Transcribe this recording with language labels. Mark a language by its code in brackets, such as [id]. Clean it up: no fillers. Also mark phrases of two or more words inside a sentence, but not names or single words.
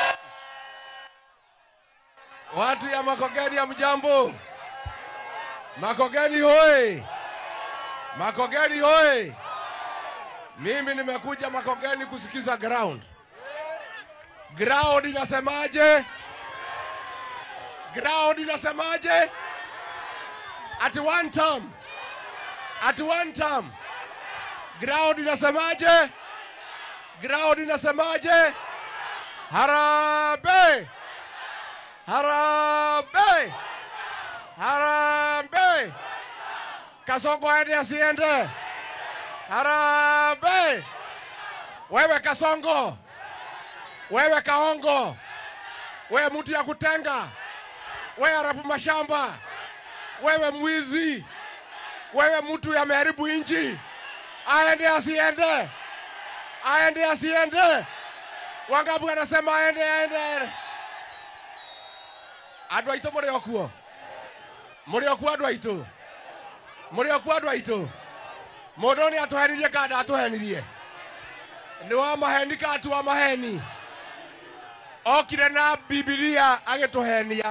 [sw] Watu ya Makongeni ya mjambo. Makongeni hoi. Makongeni hoi. Mimi nimekuja Makongeni kusikiza ground. Ground inasemaje? Ground inasemaje? [en] At one time. At one time. [sw] Ground inasemaje? Ground inasemaje? Harambee! Harambee! Harambee! Kasongo aende asiende? Harambee! Wewe Kasongo. Wewe Kaongo. Wewe mtu ya kutenga. Wewe harabu mashamba. Wewe mwizi. Wewe mtu ya meharibu inchi. Aende asiende? Aende asiende? Wangapi wanasema aende? [ki] Andũ aitũ mũrĩ okuo? Mũrĩ okuo andũ aitũ? Mũrĩ okuo andũ aitũ? Mũndũ nĩ atũhenirie kana atũhenirie? Nĩ wa maheni kana tu wa maheni? Okire na Biblia agĩtũhenia.